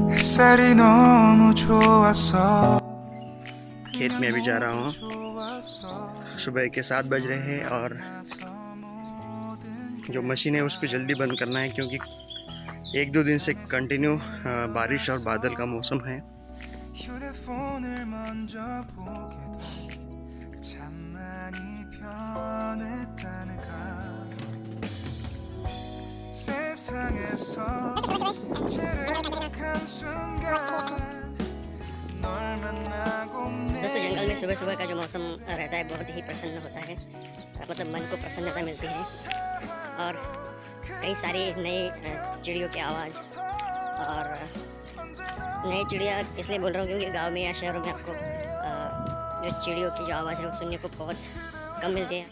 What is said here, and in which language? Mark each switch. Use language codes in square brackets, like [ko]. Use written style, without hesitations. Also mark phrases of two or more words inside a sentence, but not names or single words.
[ko] 햇살이 너무 좋았어. [hi] खेत में अभी जा रहा हूँ। सुबह के 7 बज रहे हैं और जो मशीन है उसको जल्दी बंद करना है क्योंकि 1-2 दिन से कंटिन्यू बारिश और बादल का मौसम है। [ko] 휴대폰을 먼저 보게 돼. 참 많이 변했다는가. 세상에서 제일 행복한 순간 널 만나고 [hi] दोस्तों जंगल में सुबह सुबह का जो मौसम रहता है बहुत ही प्रसन्न होता है, मतलब मन को प्रसन्नता मिलती है और कई सारी नई चिड़ियों की आवाज़। और नई चिड़िया इसलिए बोल रहा हूँ क्योंकि गांव में या शहरों में आपको जो चिड़ियों की जो आवाज़ है वो सुनने को बहुत कम मिलती है।